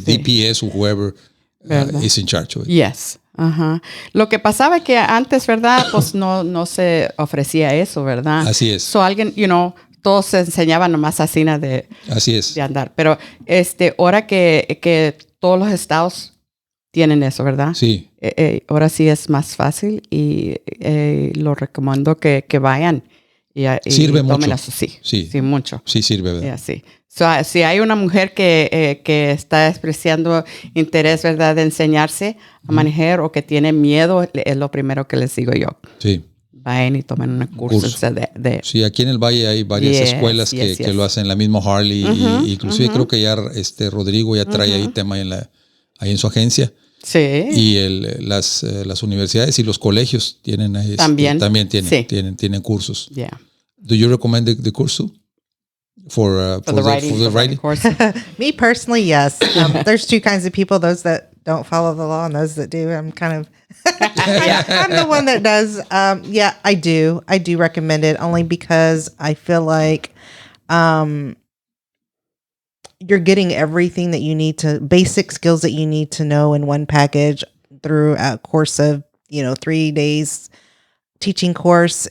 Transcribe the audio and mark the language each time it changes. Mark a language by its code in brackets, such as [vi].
[en] DPS or whoever is in charge of it. Yes. Ajá. [es] Lo que pasaba es que antes, ¿verdad? Pues no se ofrecía eso, ¿verdad? Así es. So alguien, todos se enseñaban nomás así de andar. Pero ahora que todos los estados tienen eso, ¿verdad? Sí. Ahora sí es más fácil y lo recomiendo que vayan. Y sirve mucho. Eso, sí, mucho. Sí, sirve, ¿verdad? Sí. So, si hay una mujer que está expresando interés, ¿verdad?, de enseñarse a manejar o que tiene miedo, es lo primero que les digo yo. Sí. Vayan y tomen un curso. Sí, aquí en el Valle hay varias escuelas que lo hacen, la misma Harley. Inclusive creo que ya Rodrigo ya trae ahí tema ahí en su agencia. Sí. Y las universidades y los colegios tienen también tienen cursos. [en] Yeah. Do you recommend the curso for the writing course? Me personally, yes. There's two kinds of people: those that don't follow the law and those that do. I'm kind of I'm the one that does. Yeah, I do recommend it only because I feel like you're getting everything that you need basic skills that you need to know in one package through a course of, 3 days teaching course.